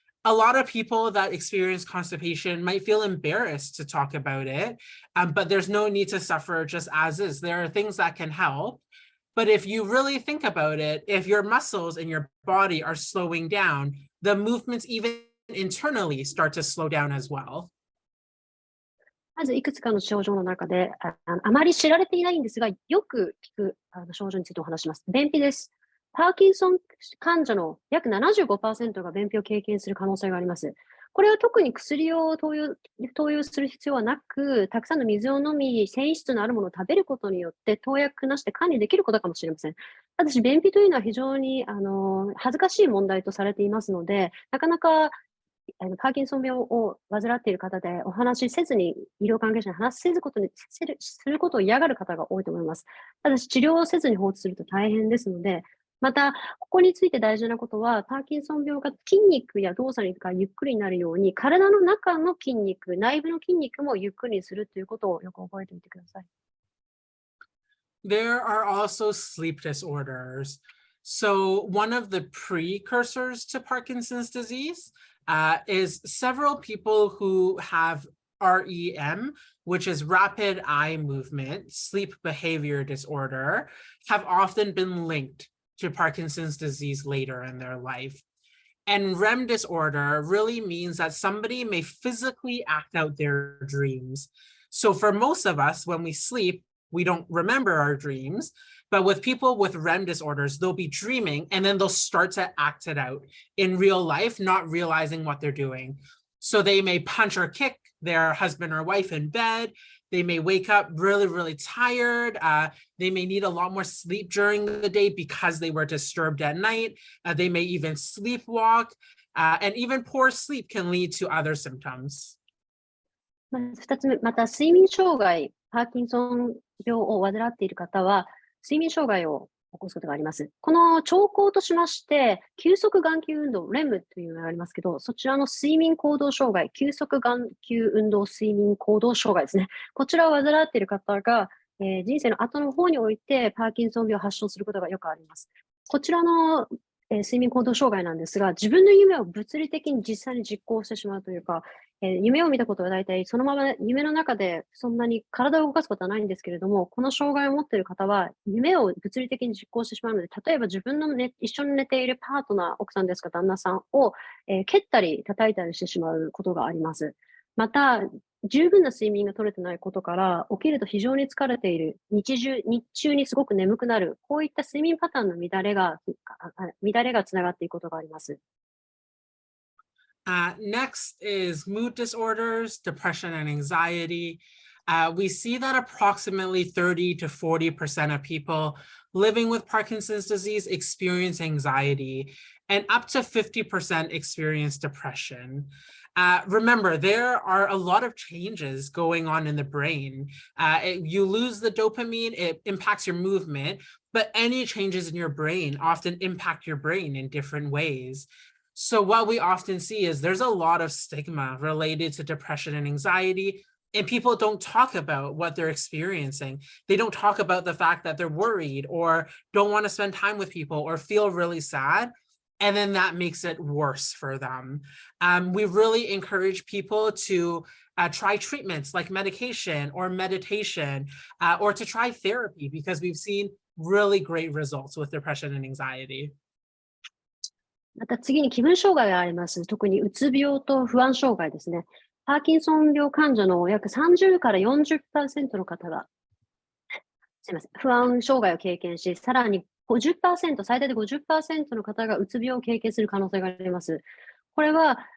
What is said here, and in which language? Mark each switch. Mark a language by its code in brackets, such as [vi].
[en] A lot of people that experience constipation might feel embarrassed to talk about it, but there's no need to suffer just as is. There are things that can help. But if you really think about it, if your muscles in your body are slowing down, the movements even internally start to slow down as well. [ja] まずいくつかの症状の中で、あまり知られていないんですが、よく聞く症状についてお話します。便秘です。パーキンソン患者の約 75% が便秘を経験する可能性があります。これは特に薬を投与する必要はなく、たくさんの水を飲み、繊維質のあるものを食べることによって投薬なしで管理できることかもしれません。ただし、便秘というのは非常に恥ずかしい問題とされていますので、なかなかパーキンソン病を患っている方でお話しせずに、医療関係者に話せずすることを嫌がる方が多いと思います。ただし、治療をせずに放置すると大変ですので、また、ここについて大事なことは、パーキンソン病が筋肉や動作がゆっくりになるように、体の中の筋肉、内部の筋肉もゆっくりにするということをよく覚えておいてください。 [en] There are also sleep disorders. So one of the precursors to Parkinson's disease is several people who have REM, which is rapid eye movement, sleep behavior disorder, have often been linked to Parkinson's disease later in their life. And REM disorder really means that somebody may physically act out their dreams. So for most of us, when we sleep, we don't remember our dreams. But with people with REM disorders, they'll be dreaming and then they'll start to act it out in real life, not realizing what they're doing. So they may punch or kick their husband or wife in bed. They may wake up really, really tired. They may need a lot more sleep during the day because they were disturbed at night. They may even sleepwalk. And even poor sleep can lead to other symptoms. [ja] 2つ目、また睡眠障害、パーキンソン病を患っている方は、睡眠障害を起こすことがあります。この兆候としまして、急速眼球運動、REM というのがありますけど、そちらの睡眠行動障害、急速眼球運動睡眠行動障害ですね。こちらを患っている方が、人生の後の方においてパーキンソン病を発症することがよくあります。こちらの睡眠行動障害なんですが、自分の夢を物理的に実際に実行してしまうというか、夢を見たことは大体そのまま夢の中でそんなに体を動かすことはないんですけれども、この障害を持っている方は夢を物理的に実行してしまうので、例えば自分の、一緒に寝ているパートナー、奥さんですか旦那さんを、蹴ったり叩いたりしてしまうことがあります。また、十分な睡眠が取れてないことから、起きると非常に疲れている、日中にすごく眠くなる、こういった睡眠パターンの乱れがつながっていくことがあります。 [en] Next is mood disorders, depression and anxiety. We see that approximately 30 to 40% of people living with Parkinson's disease experience anxiety, and up to 50% experience depression. Remember, there are a lot of changes going on in the brain. You lose the dopamine, it impacts your movement, but any changes in your brain often impact your brain in different ways. So what we often see is there's a lot of stigma related to depression and anxiety, and people don't talk about what they're experiencing. They don't talk about the fact that they're worried or don't want to spend time with people or feel really sad. And then that makes it worse for them. We really encourage people to try treatments like medication or meditation or to try therapy because we've seen really great results with depression and anxiety. [ja] また次に気分障害があります。特にうつ病と不安障害ですね。パーキンソン病患者の約30から 40% の方が、すみません、不安障害を経験し、さらに50%、最大で 50% の方がうつ病を経験する可能性があります。これは